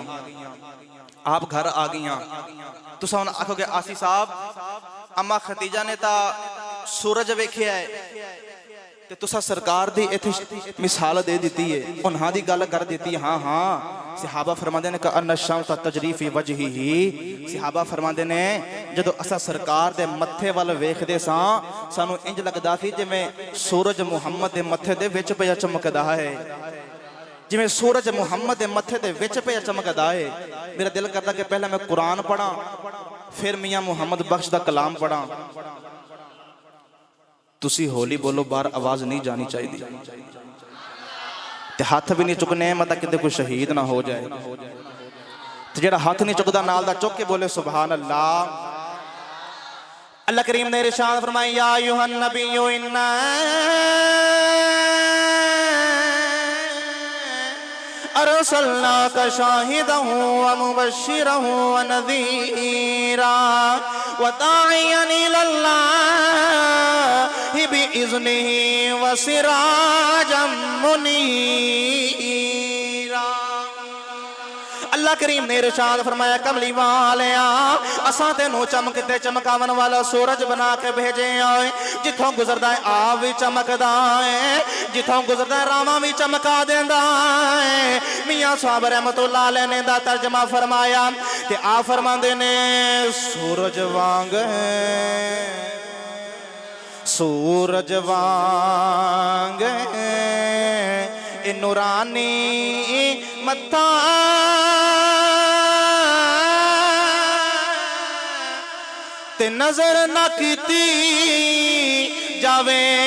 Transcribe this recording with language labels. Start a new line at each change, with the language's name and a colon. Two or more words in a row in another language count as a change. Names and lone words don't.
Punjabi: آپ گھر آ گئیاں. تس ہن آکھو گے، آسی صاحب اماں خدیجہ نے تا سورج ویکھیا ہے تے تساں سرکار دی ایتھے مثال دے دی ہے، انہاں دی گل کر دی. ہاں ہاں صحابہ فرماندے نے,
Arabic: أنّ الشمس تجري في وجهه.
Punjabi: صحابہ فرماندے نے، جدوں اساں سرکار دے متھے ول ویکھدے ساں، سانوں انج لگدا سی جیویں سورج محمد دے متھے دے وچ پیا چمکدا ہے، جیویں سورج محمد دے متھے دے وچ پیا چمکدا ہے. میرا دل کردا کہ پہلے میں قرآن پڑھاں، فیر میاں محمد بخش دا کلام پڑھاں. تسی ہولی بولو، باہر آواز نہیں جانی چاہیے. تے ہاتھ بھی نہیں چکنے مطلب کتے کوئی شہید نہ ہو جائے۔ تو جیہڑا ہاتھ نہیں چکدا نال دا چک کے بولے
Arabic: سبحان الله.
Punjabi: اللہ کریم نے ارشاد فرمایا
Arabic: يا أيها النبي إنا أرسلناك شاهدا ومبشرا ونذيرا وداعيا إلى الله بإذنه وسراجا منيرا.
Punjabi: اللہ کریم نے ارشاد فرمایا کملی والیا اساں تینوں چمکدے چمکاون والا سورج بنا کے بھیجے آئے. جتھوں گزردا ہے آپ بھی چمکدا ہے، جتھوں گزردا ہے راما بھی چمکا دیندا ہے. میاں صاحب
Arabic: رحمة الله عليه
Punjabi: نے دا ترجمہ فرمایا تے آ فرماندے نے سورج وانگ سورج وانگ اے نورانی متھا تے نظر نہ کیتی جاوے